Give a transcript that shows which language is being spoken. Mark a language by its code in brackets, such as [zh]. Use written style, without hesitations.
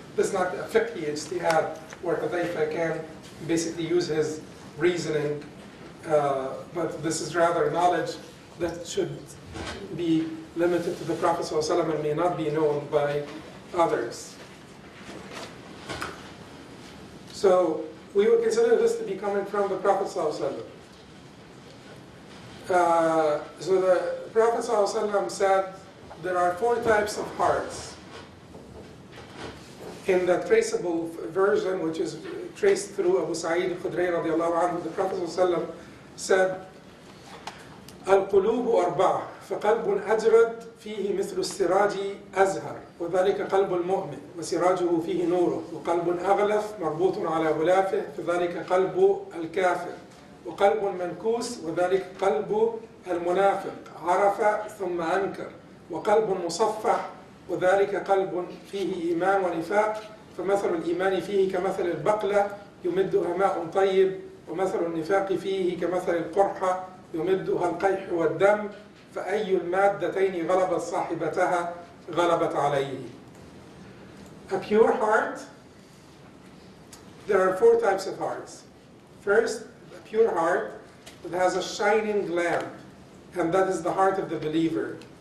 [en] This is not a fiqhi ijtihad where Hudhayfa can basically use his reasoning, but this is rather knowledge that should be limited to the Prophet ﷺ and may not be known by others. So we would consider this to be coming from the Prophet ﷺ. So the Prophet ﷺ said there are 4 types of hearts. In the traceable version, which is traced through Abu Sa'id al-Khudri radiallahu anhu, the Prophet ﷺ said, [ar] القلوب أربعة فقلب أجرد فيه مثل السراج أزهر وذلك قلب المؤمن وسراجه فيه نوره وقلب أغلف مربوط على غلافه فذلك قلب الكافر وقلب منكوس وذلك قلب المنافق عرف ثم أنكر وقلب مصفح وذلك قلب فيه إيمان ونفاق فمثل الإيمان فيه كمثل البقلة يمدها ماء طيب ومثل النفاق فيه كمثل القرحة يمدها القيح والدم فأي المادتين غلبت صاحبتها غلبت عليه. [en] A pure heart, there are 4 types of hearts. First, a pure heart that has a shining lamp, and that is the heart of the believer.